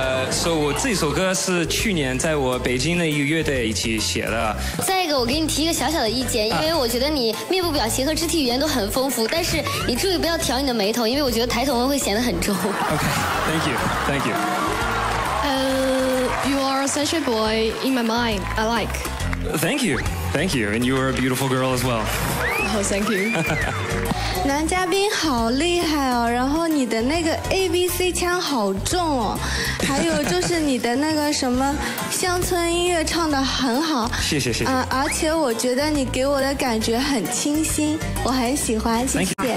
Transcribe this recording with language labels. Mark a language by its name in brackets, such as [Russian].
[Chinese] 说我这首歌是去年在我北京的一个乐队一起写的。再一个，我给你提一个小小的意见，因为我觉得你面部表情和肢体语言都很丰富，但是你注意不要挑你的眉头，因为我觉得抬头纹会显得很重。 [English] OK，Thank you，Thank you。 You are such a boy in my mind. I like. Thank you, and you are a beautiful girl as well. Oh, thank you. [Chinese] 男嘉宾好厉害哦，然后你的那个 ABC 腔好重哦，还有就是你的那个什么乡村音乐唱得很好，谢谢。而且我觉得你给我的感觉很清新，我很喜欢，谢谢。